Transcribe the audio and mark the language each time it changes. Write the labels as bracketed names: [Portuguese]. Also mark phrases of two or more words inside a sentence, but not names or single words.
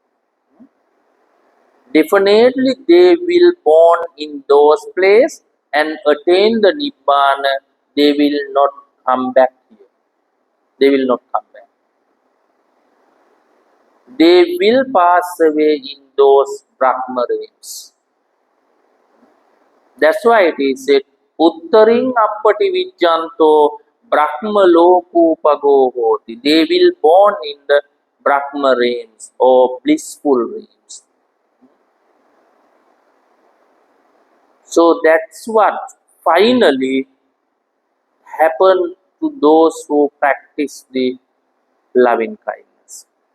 [English] Definitely they will born in those places and attain the Nibbana. They will not come back here. They will not come back. They will pass away in those Brahma realms. That's why it is said, [Pali] Uttaring appati vijjanto Brahma lokupago hoti. [English] They will born in the Brahma realms or blissful realms. So that's what finally happened to those who practice the loving kindness.